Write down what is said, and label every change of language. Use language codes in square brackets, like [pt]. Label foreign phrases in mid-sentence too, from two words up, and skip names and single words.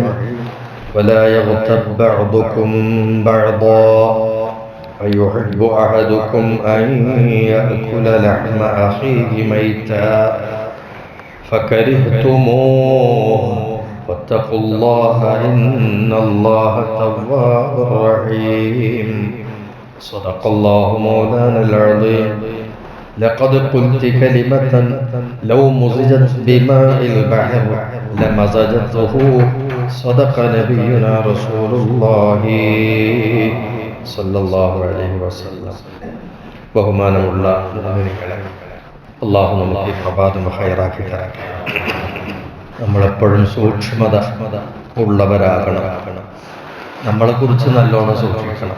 [ar] ولا يغتب بعضكم بعضا أيحب أحدكم أن يأكل لحم أخيه ميتا فكرهتموه واتقوا الله إن الله تواب رحيم. صدق الله مولانا العظيم. لقد قلت كلمة لو مزجت بماء البحر لمزجته. صدق نبينا رسول الله صلى الله عليه وسلم. [ml] ബഹുമാനമുള്ള മുഅ്മിനീങ്ങളെ, അല്ലാഹു നമുക്ക് പ്രഭാതം ഖൈറാക്കി തരട്ടെ. നമ്മളെപ്പോഴും സൂക്ഷ്മത ഉള്ളവരാകണം. നമ്മളെക്കുറിച്ച് നല്ലോണം സൂക്ഷിക്കണം.